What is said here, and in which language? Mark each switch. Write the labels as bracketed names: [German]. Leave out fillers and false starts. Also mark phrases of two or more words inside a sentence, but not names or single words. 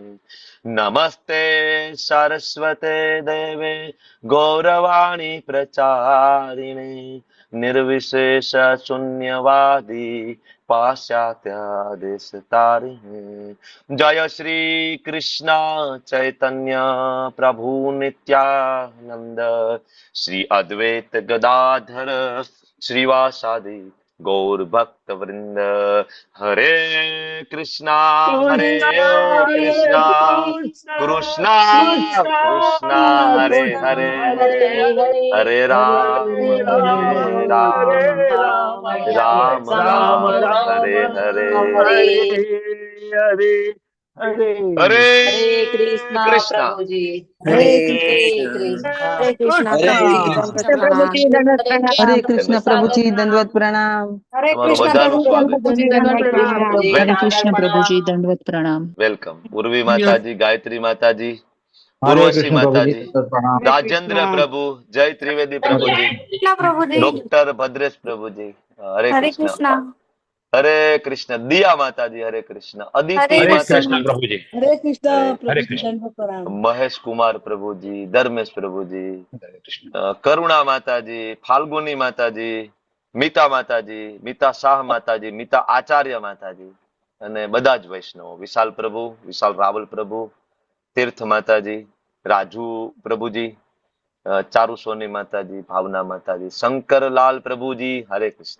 [Sanskrit] नमस्ते सरस्वते देवे गौरवाणी प्रचारिणे निर्विशेष शून्यवादी पाश्चात्य देश तारिणे. जय श्री कृष्ण चैतन्य प्रभु नित्यानंद श्री अद्वैत गदाधर श्रीवासादि गौर भक्त वृंद. हरे कृष्णा कृष्णा कृष्णा कृष्णा हरे हरे हरे राम राम राम हरे हरे. हरे हरे. हरे हरे कृष्णा कृष्णा. [Hindi] प्रभुजी. हरे हरे कृष्ण कृष्णा. हरे कृष्णा हरे प्रभुजी कृष्ण. दंडवत प्रणाम। हरे हरे कृष्ण प्रभु जी दंडवत प्रणाम। हरे [Gujarati] તમારું [Hindi] कृष्णा [Gujarati] બધાનું [Hindi] प्रभुजी [Gujarati] સ્વાગત છે. [Hindi] दंडवत प्रणाम। हरे कृष्ण प्रभु जी दंडवत प्रणाम। [Gujarati] વેલકમ. ઉર્વી માતાજી, ગાયત્રી માતાજી, [Hindi] हरे [Gujarati] ઉર્વશી [Hindi] कृष्ण प्रभु जी [Gujarati] માતાજી, [Hindi] प्रणाम. हरे [Gujarati] રાજેન્દ્ર [Hindi] कृष्णा। [Gujarati] પ્રભુ, જય ત્રિવેદી [Hindi] हरे [Gujarati] પ્રભુજી, [Hindi] कृष्णा प्रभुजी। [Gujarati] ડોક્ટર ભદ્રેશ પ્રભુજી, હરે [Hindi] हरे [Gujarati] કૃષ્ણ. [Hindi] कृष्णा। [Gujarati] હરે કૃષ્ણ. દિયા માતાજી, હરે કૃષ્ણ. અદિતિ [Hindi] हरे हरे कृष्णा। कृष्ण [Gujarati] માતાજી, [Hindi] प्रभु जी. हरे कृष्णा [Gujarati] હરે [Hindi] हरे प्रभुजी कृष्ण. दंडवत प्रणाम। [Gujarati] મહેશ કુમાર પ્રભુજી, ધર્મેશ પ્રભુજી, [Hindi] हरे कृष्ण. [Gujarati] કરુણા માતાજી, ફાલ્ગુની માતાજી, મીતા માતાજી, મીતા શાહ માતાજી, મીતા આચાર્ય માતાજી અને બધા જ વૈષ્ણવો, વિશાલ પ્રભુ, વિશાલ રાવલ પ્રભુ, તીર્થ માતાજી, રાજુ પ્રભુજી, ચારુ સોની માતાજી, ભાવના માતાજી, શંકરલાલ પ્રભુજી, હરે કૃષ્ણ.